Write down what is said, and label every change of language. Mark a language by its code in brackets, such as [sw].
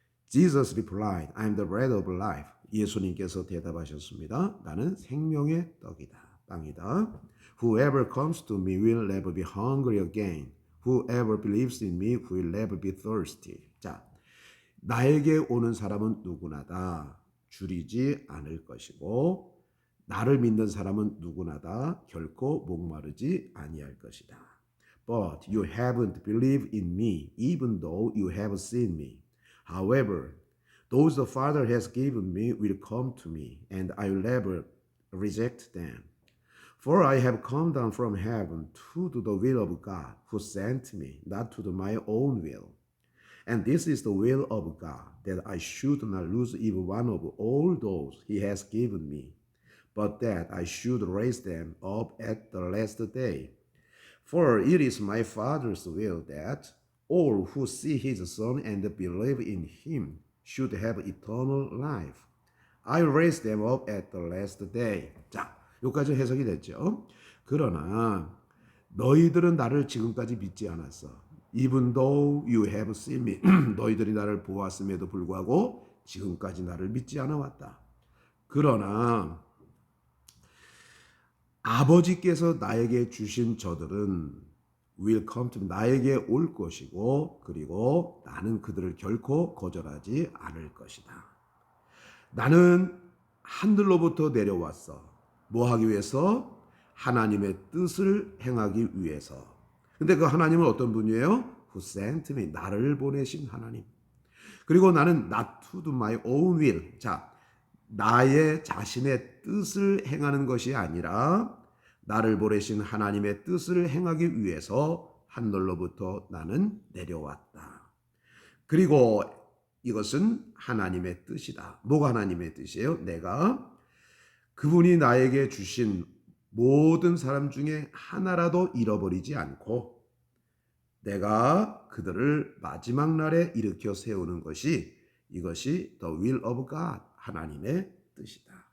[en] Jesus replied, I am the bread of life. [ko] 예수님께서 대답하셨습니다. 나는 생명의 떡이다, 빵이다. [en] Whoever comes to me will never be hungry again. Whoever believes in me will never be thirsty. [ko] 자, 나에게 오는 사람은 누구나다 줄이지 않을 것이고 나를 믿는 사람은 누구나다 결코 목마르지 아니할 것이다. [en] But you haven't believed in me even though you have seen me. However, those the Father has given me will come to me, and I will never reject them. For I have come down from heaven to do the will of God who sent me, not to do my own will. And this is the will of God, that I should not lose even one of all those he has given me, but that I should raise them up at the last day. For it is my Father's will that all who see his Son and believe in him should have eternal life. I raise them up at the last day. [ko] 자, 여기까지 해석이 됐죠. 그러나 너희들은 나를 지금까지 믿지 않았어. [en] Even though you have seen me. [ko] 너희들이 나를 보았음에도 불구하고 지금까지 나를 믿지 않아왔다. 그러나 아버지께서 나에게 주신 저들은 [en] will come to me. [ko] 나에게 올 것이고 그리고 나는 그들을 결코 거절하지 않을 것이다. 나는 하늘로부터 내려왔어. 뭐 하기 위해서? 하나님의 뜻을 행하기 위해서. 근데 그 하나님은 어떤 분이에요? [en] Who sent me. [ko] 나를 보내신 하나님. 그리고 나는 [en] not to do my own will. [ko] 자, 나의 자신의 뜻을 행하는 것이 아니라 나를 보내신 하나님의 뜻을 행하기 위해서 하늘로부터 나는 내려왔다. 그리고 이것은 하나님의 뜻이다. 뭐가 하나님의 뜻이에요? 내가 그분이 나에게 주신 모든 사람 중에 하나라도 잃어버리지 않고 내가 그들을 마지막 날에 일으켜 세우는 것이 이것이 [en] the will of God, [ko] 하나님의 뜻이다.